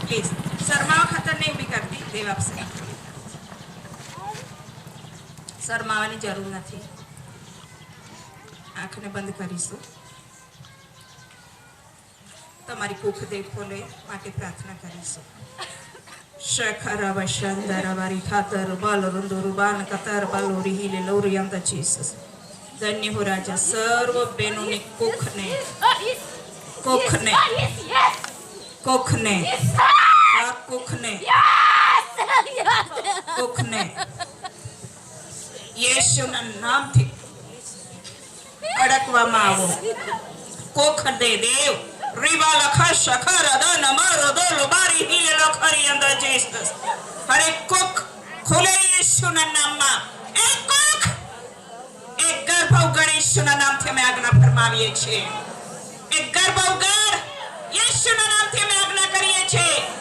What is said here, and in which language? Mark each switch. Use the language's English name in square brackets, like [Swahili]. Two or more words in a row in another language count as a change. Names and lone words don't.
[Gujarati] પ્લીઝ શરમાવા ખાતર નહીં ઊભી કરતી. દેવ આપશે. શરમાવાની જરૂર નથી. આંખને બંધ કરીશું. તમારી કુખ દેવ ખોલે માટે પ્રાર્થના કરીશું. Shakara Vashandara Varikatar Balarunduruban Katar Baluri Hili Lorianta Jesus. ધન્ય હો રાજા સર્વ બહેનોને કોખને કોખને કોખને આ કોખને કોખને યેશુના નામથી અડકવામાં આવો કોખ દે દેવ રીવા લખા શખર અદા નમર અદો લોબારી હીલે લખરી અંદર જીસસ હરે કોખ ખોલે યેશુના નામમાં એક કોખ એક ગર્ભ ઉગાડ યેશુના નામથી અમે આજ્ઞા ફરમાવીએ છીએ એક ગર્ભ ઉગાડ યેશુના નામથી અમે આજ્ઞા કરીએ છીએ